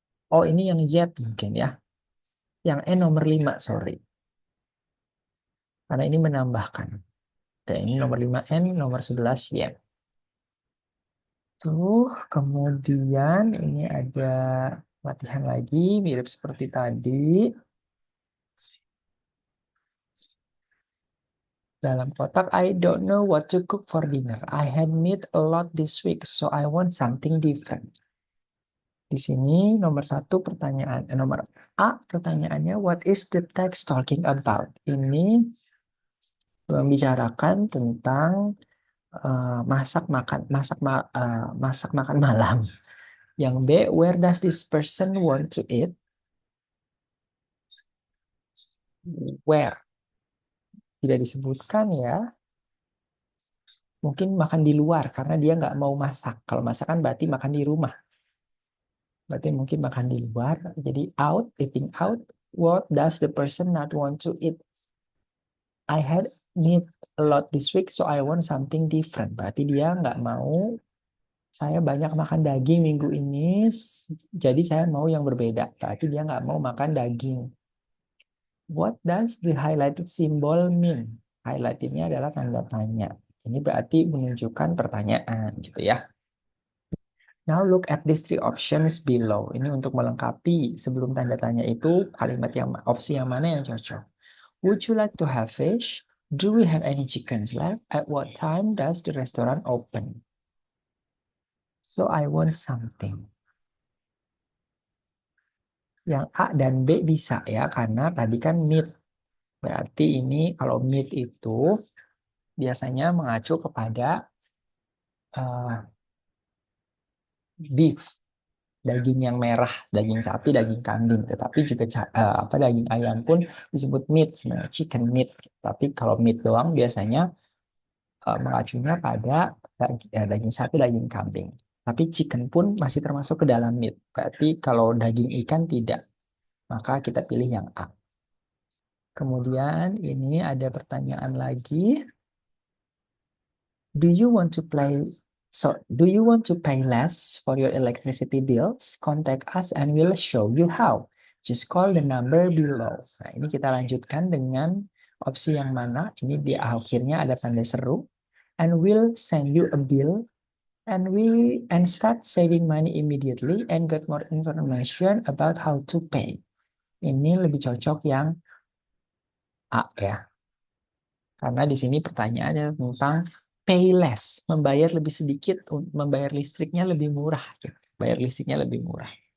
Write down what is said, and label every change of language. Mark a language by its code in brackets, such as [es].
[id] Oh, ini yang yet mungkin ya. Yang N nomor 5, [en] sorry. [id] Karena ini menambahkan. Oke, ini nomor 5 N, nomor 11 yet. Tuh, kemudian ini ada latihan lagi, mirip seperti tadi. Dalam kotak, [en] I don't know what to cook for dinner. I had meat a lot this week, so I want something different. [id] Di sini nomor 1 pertanyaan, nomor A pertanyaannya, [en] what is the text talking about? [id] Ini membicarakan tentang masak makan malam. Yang B, [en] where does this person want to eat? Where? [id] Tidak disebutkan ya. mungkin makan di luar karena dia nggak mau masak. Kalau masak kan berarti makan di rumah. Berarti mungkin makan di luar. Jadi [en] out, eating out. What does the person not want to eat? I had meat a lot this week, so I want something different. [id] Berarti dia nggak mau, saya banyak makan daging minggu ini, jadi saya mau yang berbeda. Berarti dia nggak mau makan daging. [en] What does the highlighted symbol mean? [id] Highlight ini adalah tanda tanya. Ini berarti menunjukkan pertanyaan, gitu ya. [en] Now look at these three options below. [id] Ini untuk melengkapi sebelum tanda tanya itu kalimat yang opsi yang mana yang cocok. [en] Would you like to have fish? Do we have any chickens left? At what time does the restaurant open? So I want something. [id] Yang A dan B bisa ya, karena tadi kan meat. Berarti ini kalau meat itu biasanya mengacu kepada beef, daging yang merah, daging sapi, daging kambing. Tetapi juga daging ayam pun disebut meat, sebenarnya [en] chicken meat. [id] Tapi kalau meat doang biasanya mengacunya pada daging sapi, daging kambing. Tapi chicken pun masih termasuk ke dalam meat. Berarti kalau daging ikan tidak, maka kita pilih yang A. Kemudian ini ada pertanyaan lagi. [en] Do you want to pay less for your electricity bills? Contact us and we'll show you how. Just call the number below. [id] Nah, ini kita lanjutkan dengan opsi yang mana? Ini di akhirnya ada tanda seru. [en] And we'll send you a bill and start saving money immediately and get more information about how to pay. [id] Ini lebih cocok yang A ya. Karena di sini pertanyaannya tentang [en] pay less, [id] membayar lebih sedikit, membayar listriknya lebih murah. Gitu. Bayar listriknya lebih murah.